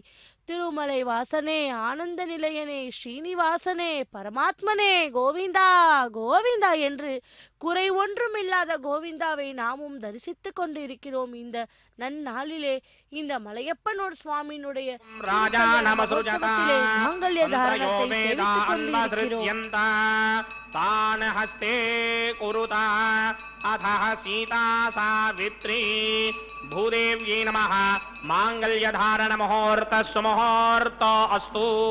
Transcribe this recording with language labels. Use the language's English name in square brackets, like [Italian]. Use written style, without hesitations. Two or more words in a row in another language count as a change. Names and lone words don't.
[Tamil] திருமலை வாசனே, ஆனந்த நிலையனே, ஸ்ரீனிவாசனே, பரமாத்மனே, கோவிந்தா கோவிந்தா என்று குறை ஒன்றும் இல்லாத கோவிந்தாவை நாமும் தரிசித்து கொண்டு இருக்கிறோம். இந்த நன்னாளிலே இந்த மலையப்பனோர் சுவாமியினுடைய மாங்கல்ய தாரணத்தை சேவித்துக் கொண்டிருக்கிறோம். [Sanskrit] कुरुता अथः सीता सावित्री भूदेव्यै नमः। मांगल्यधारण मुहूर्त सुमुहूर्त अस्तु।